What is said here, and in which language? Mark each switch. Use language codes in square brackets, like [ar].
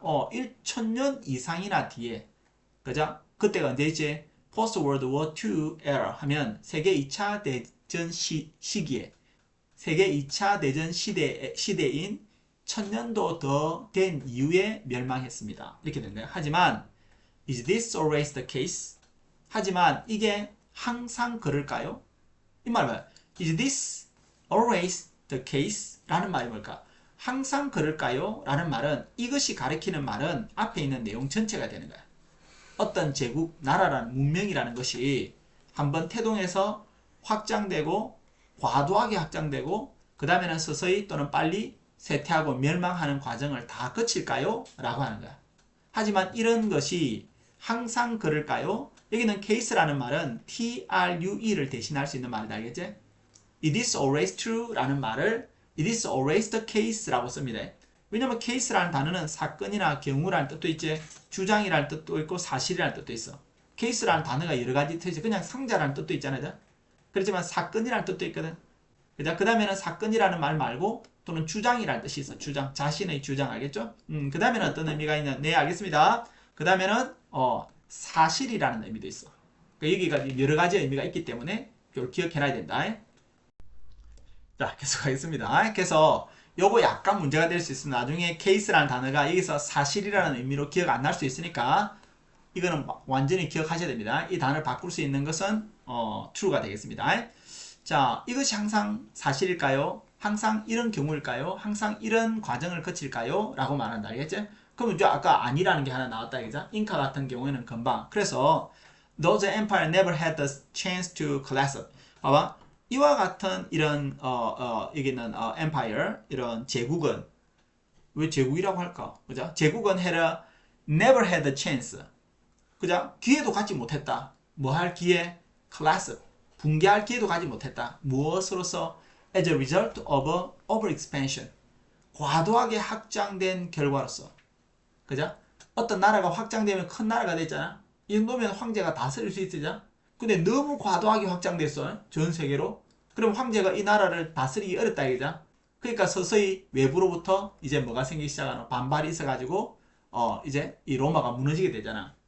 [ko] 1,000년 이상이나 뒤에. 그죠? 그때가 언제있지? [en] post World War II era [ko] 하면 세계 2차 대전 시기에 세계 2차 대전 시대인 1000년도 더 된 이후에 멸망했습니다. 이렇게 된 거예요. 하지만 [en] is this always the case? [ko] 하지만 이게 항상 그럴까요? 이 말 봐요. [en] Is this always the case? [ko] 라는 말이 뭘까? 항상 그럴까요? 라는 말은 이것이 가리키는 말은 앞에 있는 내용 전체가 되는 거야. 어떤 제국, 나라라는 문명이라는 것이 한번 태동해서 확장되고 과도하게 확장되고 그 다음에는 서서히 또는 빨리 쇠퇴하고 멸망하는 과정을 다 거칠까요? 라고 하는 거야. 하지만 이런 것이 항상 그럴까요? 여기는 case라는 말은 true를 대신할 수 있는 말이다. 알겠지? [en] It is always true [ko] 라는 말을 [en] It is always the case [ko] 라고 씁니다. 왜냐면 case라는 단어는 사건이나 경우라는 뜻도 있지, 주장이라는 뜻도 있고 사실이라는 뜻도 있어. case라는 단어가 여러 가지 뜻이 그냥 상자라는 뜻도 있잖아요. 그렇지만 사건이라는 뜻도 있거든. 그 다음에는 사건이라는 말 말고 또는 주장이라는 뜻이 있어. 주장, 자신의 주장. 알겠죠? 그 다음에는 어떤 의미가 있냐? 네, 알겠습니다. 그 다음에는 사실이라는 의미도 있어. 그러니까 여기가 여러 가지 의미가 있기 때문에 이걸 기억해놔야 된다. 자, 계속하겠습니다. 그래서 요거 약간 문제가 될 수 있습니다. 나중에 case라는 단어가 여기서 사실이라는 의미로 기억 안 날 수 있으니까 이거는 완전히 기억하셔야 됩니다. 이 단어를 바꿀 수 있는 것은 true가 되겠습니다. 자, 이것이 항상 사실일까요? 항상 이런 경우일까요? 항상 이런 과정을 거칠까요? 라고 말한다. 알겠지? 그럼 이제 아까 아니라는 게 하나 나왔다. 그죠? 잉카 같은 경우에는 금방. 그래서 [en] those empire never had the chance to collapse. [ko] 봐봐. 이와 같은 이런 여기는 empire 이런 제국은 왜 제국이라고 할까? 그죠? 제국은 [en] never had the chance. [ko] 그죠? 기회도 갖지 못했다. 뭐 할 기회? [en] collapse. [ko] 붕괴할 기회도 가지 못했다. 무엇으로서? [en] as a result of overexpansion. [ko] 과도하게 확장된 결과로서. 그죠? 어떤 나라가 확장되면 큰 나라가 됐잖아. 이 정도면 황제가 다스릴 수 있으죠? 근데 너무 과도하게 확장됐어. 전 세계로. 그럼 황제가 이 나라를 다스리기 어렵다 이거죠. 그러니까 서서히 외부로부터 이제 뭐가 생기기 시작하는 반발이 있어가지고 이제 이 로마가 무너지게 되잖아.